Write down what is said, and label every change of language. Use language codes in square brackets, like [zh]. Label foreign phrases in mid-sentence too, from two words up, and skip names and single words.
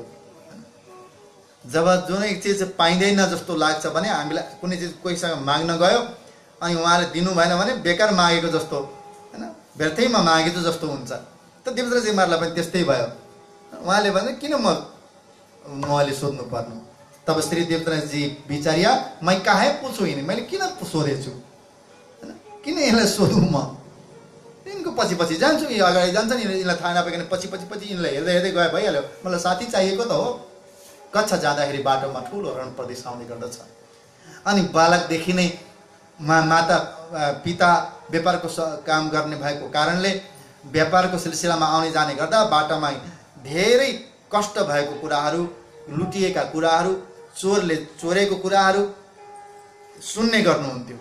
[ne] जब जुनै चिज पाइँदैन जस्तो लाग्छ भने हामीलाई कुनै चिज कोहीसँग माग्न गयो अनि उहाँले दिनु भएन भने बेकार मागेको जस्तो हैन, व्यर्थैमा मागेको जस्तो हुन्छ। त देवचन्द्रजी महाराजलाई पनि त्यस्तै भयो। उहाँले भने किन मैले सोध्नु पर्नु? [hi] तब श्री देवचन्द्रजी विचारिया, मैं काहे पूछू यिनी, [ne] मैले किन सोधेछु हैन, किन यसलाई सोधौँ? म यिनको पछि पछि जान्छु, यी अगाडि जान्छन्, यिनीलाई थाहा नपाइकन पछि पछि पछि यिनलाई हेर्दै हेर्दै गए भइहाल्यो। मलाई साथी चाहिएको त हो। कच्छ जाँदाखेरि बाटोमा ठुलो रण प्रदेश आउने गर्दछ अनि बालकदेखि नै माता पिता व्यापारको काम गर्ने भएको कारणले व्यापारको सिलसिलामा आउने जाने गर्दा बाटोमा धेरै कष्ट भएको कुराहरू, लुटिएका कुराहरू, चोरले चोरेको कुराहरू सुन्ने गर्नुहुन्थ्यो।